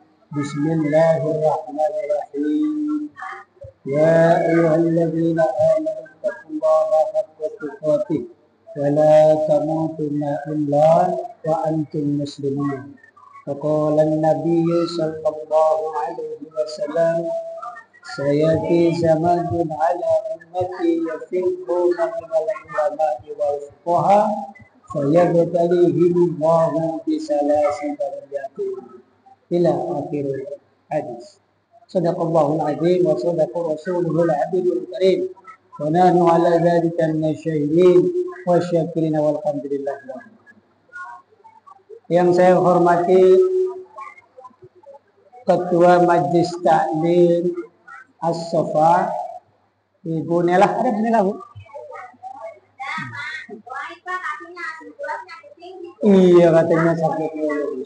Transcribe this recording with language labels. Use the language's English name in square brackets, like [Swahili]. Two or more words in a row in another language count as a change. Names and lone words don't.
[Arabic] بسم الله الرحمن الرحيم. يا أيها الذين آمنوا اتقوا الله حق تقاته ولا تموتن إلا وأنتم مسلمون. فقال النبي صلى الله عليه وسلم, سيأتي زمان على أمتي يفرون من العلماء والفقهاء فيبتليهم الله بثلاث بليات إلى آخر الحديث. صدق الله العظيم وصدق رسوله الحبيب الكريم ونحن على ذلك من الشاهدين والشاكرين والحمد لله. [Indonesian] Yang saya hormati Ketua Majelis Taklim As-Safa, Ibu Nelah. Ada Bu Nelah, Bu? Iya, katanya sakit dulu.